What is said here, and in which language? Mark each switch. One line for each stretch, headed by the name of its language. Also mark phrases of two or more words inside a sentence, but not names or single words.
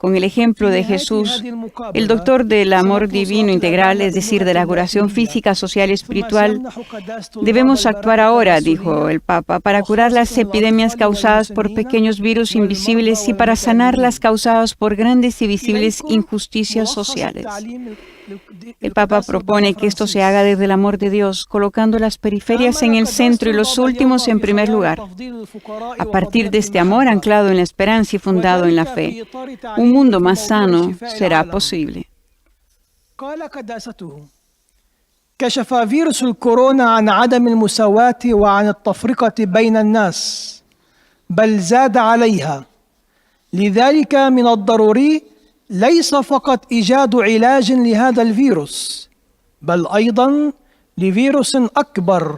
Spanish: Con el ejemplo de Jesús, el doctor del amor divino integral, es decir, de la curación física, social y espiritual, debemos actuar ahora, dijo el Papa, para curar las epidemias causadas por pequeños virus invisibles y para sanar las causadas por grandes y visibles injusticias sociales. El Papa propone que esto se haga desde el amor de Dios, colocando las periferias en el centro y los últimos en primer lugar. A partir de este amor anclado en la esperanza y fundado en la fe, un mundo más sano será posible.
Arabic: كشف فيروس الكورونا عن عدم المساواة وعن التفرقة بين الناس بل زاد عليها لذلك من الضروري ليس فقط إيجاد علاج لهذا الفيروس بل أيضا لفيروس أكبر